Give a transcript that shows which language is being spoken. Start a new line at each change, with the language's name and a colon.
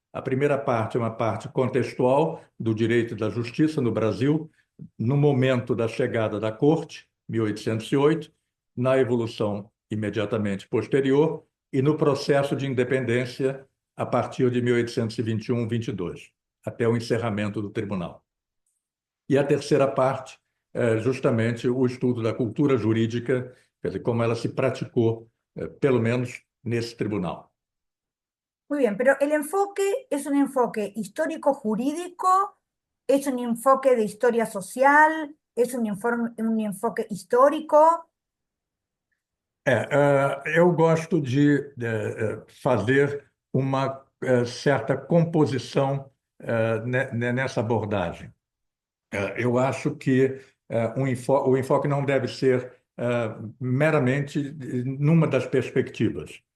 Portuguese: A primeira parte é uma parte contextual do direito da justiça no Brasil, no momento da chegada da Corte, 1808, na evolução imediatamente posterior e no processo de independência a partir de 1821-22, até o encerramento do tribunal. E a terceira parte é justamente o estudo da cultura jurídica, quer dizer, como ela se praticou, pelo menos nesse tribunal.
Spanish: Muy bien, pero el enfoque es un enfoque histórico-jurídico, es un enfoque de historia social, es un enfoque histórico.
Portuguese: Eu gosto de fazer uma certa composição nessa abordagem. Eu acho que o enfoque não deve ser meramente numa das perspectivas.